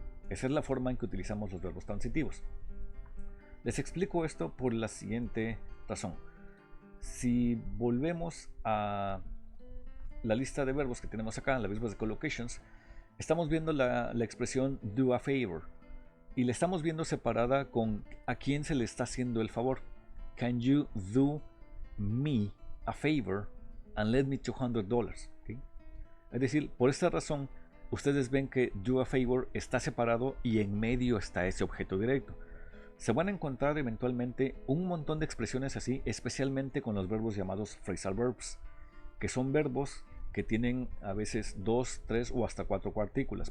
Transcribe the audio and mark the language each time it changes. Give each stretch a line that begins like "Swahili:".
Spanish: Esa es la forma en que utilizamos los verbos transitivos. Les explico esto por la siguiente razón. Si volvemos a la lista de verbos que tenemos acá, la lista de collocations, estamos viendo la expresión
English: do a favor
Spanish: y la estamos viendo separada con a quién se le está haciendo el favor.
English: Can you do me a favor and lend me $200? ¿Okay?
Spanish: Es decir, por esta razón, ustedes ven que
English: do a favor
Spanish: está separado y en medio está ese objeto directo. Se van a encontrar eventualmente un montón de expresiones así, especialmente con los verbos llamados phrasal verbs, que son verbos que tienen a veces 2, 3 o hasta 4 partículas.